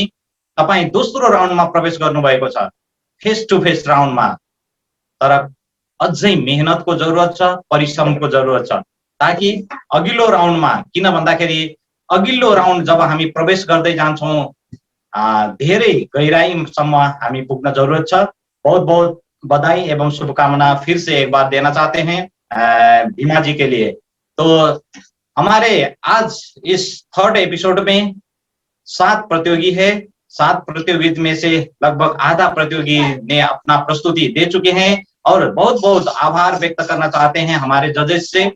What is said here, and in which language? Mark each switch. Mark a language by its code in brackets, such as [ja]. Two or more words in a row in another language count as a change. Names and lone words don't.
[ne] तपाई दोस्रो राउन्डमा प्रवेश गर्नुभएको छ, [en] face to face [ne] राउन्डमा, तर अझै मेहनतको जरुरत छ, परिश्रमको जरुरत छ, ताकि अघिल्लो राउन्डमा, किन भन्दाखेरि अघिल्लो राउन्ड जब हामी प्रवेश गर्दै जान्छौँ धेरै गहिराईसम्म हामी पुग्न जरुरत छ। [hi] बहुत बहुत बधाई एवं शुभकामना फिर से एक बार देना चाहते हैं भीमा जी के लिए। तो हमारे आज इस [en] third episode [hi] में 7 प्रतियोगी है। 7 प्रतियोगी में से लगभग आधा प्रतियोगी ने अपना प्रस्तुति दे चुके हैं, और बहुत बहुत आभार व्यक्त करना चाहते हैं हमारे जजेस से।